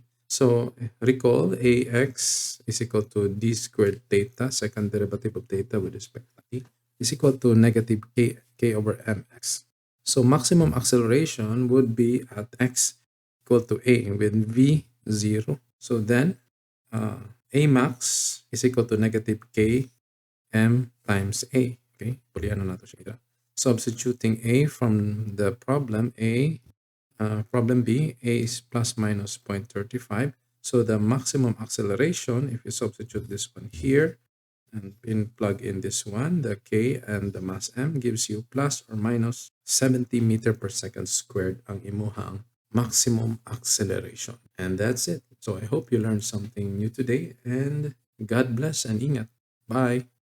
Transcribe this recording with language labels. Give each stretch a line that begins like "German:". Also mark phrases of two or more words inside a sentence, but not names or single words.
English: So recall ax is equal to d squared theta, second derivative of theta with respect to t, is equal to negative k over mx. So maximum acceleration would be at x equal to a with v 0. So then a max is equal to negative k m times a.
Hiligaynon: Okay, pulian na nato siya.
English: Substituting a from the problem problem B, a is plus minus 0.35. So the maximum acceleration, if you substitute this one here and plug in this one, the k and the mass m gives you plus or minus 70 meter per second squared
Hiligaynon: ang imuhang maximum acceleration.
English: And that's it. So I hope you learned something new today, and God bless and ingat. Bye.